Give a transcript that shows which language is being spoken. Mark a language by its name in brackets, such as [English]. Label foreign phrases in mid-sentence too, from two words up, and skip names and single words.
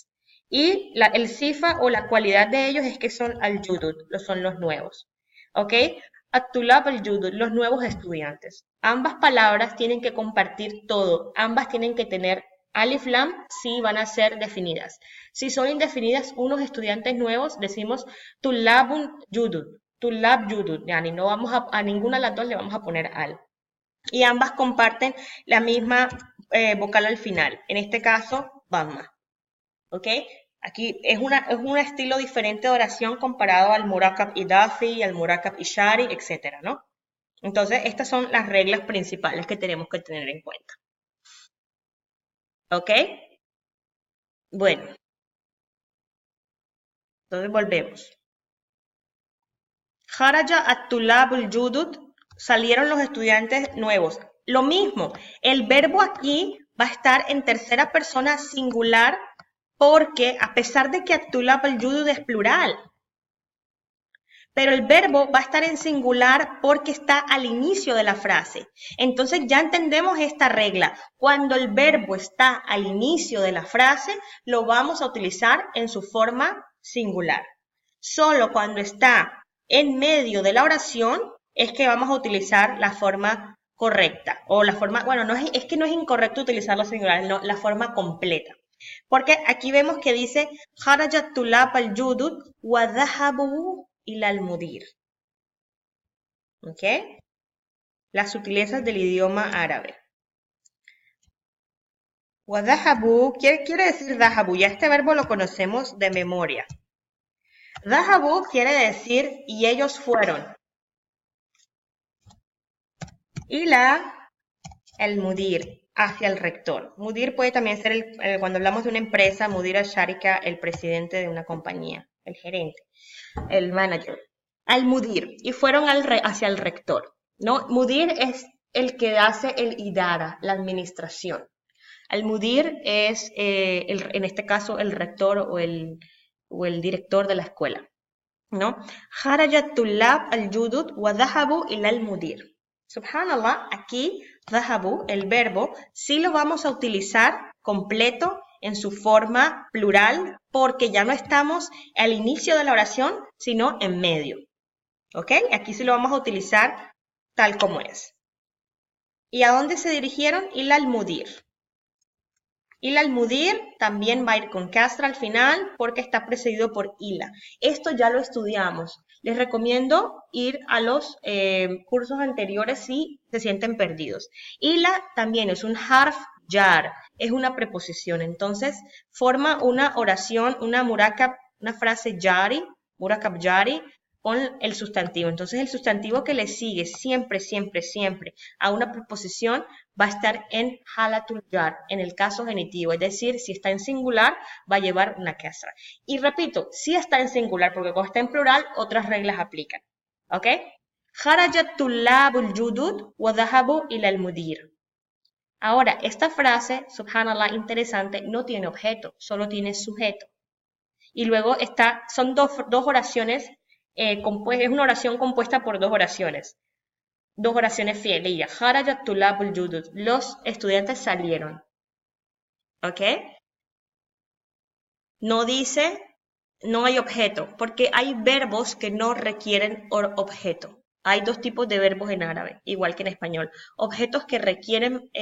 [Spanish] Y el sifa o la cualidad de ellos es que son al-judud, son los nuevos. ¿Ok? [Arabic] الطلاب الجدد, [Spanish] los nuevos estudiantes. Ambas palabras tienen que compartir todo. Ambas tienen que tener [Arabic] ألف لام [Spanish] si van a ser definidas. Si son indefinidas, unos estudiantes nuevos, decimos [Arabic] طلاب جدد. طلاب جدد, [Spanish] yani no vamos a ninguna de las dos le vamos a poner al. Y ambas comparten la misma vocal al final. En este caso, Dhamma. ¿Ok? Aquí es un estilo diferente de oración comparado al [Arabic] مركب إضافي, [Spanish] al [Arabic] مركب إشاري, [Spanish] etc., ¿no? Entonces, estas son las reglas principales que tenemos que tener en cuenta. ¿Ok? Bueno. Entonces, volvemos. [Arabic] خرج الطلاب الجدد, [Spanish] salieron los estudiantes nuevos. Lo mismo, el verbo aquí va a estar en tercera persona singular porque a pesar de que [Arabic] الطلاب الجدد [Spanish] es plural, pero el verbo va a estar en singular porque está al inicio de la frase. Entonces ya entendemos esta regla. Cuando el verbo está al inicio de la frase, lo vamos a utilizar en su forma singular. Solo cuando está en medio de la oración es que vamos a utilizar la forma correcta. O la forma, bueno, es que no es incorrecto utilizar los singulares, no, la forma completa. Porque aquí vemos que dice [Arabic] خرجت الطلاب الجدد وذهبوا إلى المدير. [Spanish] ¿Ok? Las sutilezas del idioma árabe. [Arabic] وذهبوا, [Spanish] ¿qué quiere decir dhahabu? Ya este verbo lo conocemos de memoria. Dhahabu quiere decir y ellos fueron. [Arabic] إلى المدير, [Spanish] hacia el rector. Mudir puede también ser, cuando hablamos de una empresa, [Arabic] مدير الشركة, [Spanish] el presidente de una compañía, el gerente, el manager. Al-mudir, y fueron hacia el rector, ¿no? Mudir es el que hace el idara, la administración. Al-mudir es, en este caso, el rector o el director de la escuela, ¿no? [Arabic] خرجت الطلاب الجدد وذهبوا إلى المدير. [Spanish] Subhanallah, aquí, dhahabu, el verbo, sí lo vamos a utilizar completo en su forma plural porque ya no estamos al inicio de la oración, sino en medio. ¿Ok? Aquí sí lo vamos a utilizar tal como es. ¿Y a dónde se dirigieron? [Arabic] إلى المدير. إلى المدير [Spanish] también va a ir con kasra al final porque está precedido por ila. Esto ya lo estudiamos. Les recomiendo ir a los cursos anteriores si se sienten perdidos. Ila también es un [Arabic] حرف جر, [Spanish] es una preposición. Entonces forma una oración, una murakkab, una frase jari, [Arabic] مركب جري, [Spanish] con el sustantivo. Entonces el sustantivo que le sigue siempre, siempre, siempre a una preposición va a estar en [Arabic] حالة الجر, [Spanish] en el caso genitivo. Es decir, si está en singular, va a llevar una kasra. Y repito, si está en singular, porque cuando está en plural, otras reglas aplican. ¿Ok? [Arabic] خرجت الطلاب الجدد وذهبوا إلى المدير. [Spanish] Ahora, esta frase, subhanallah, interesante, no tiene objeto, solo tiene sujeto. Y luego son dos oraciones, es una oración compuesta por dos oraciones fielillas. [Arabic] خرجت الطلاب الجدد. [Spanish] Los estudiantes salieron. ¿Ok? No dice, no hay objeto, porque hay verbos que no requieren objeto. Hay dos tipos de verbos en árabe, igual que en español.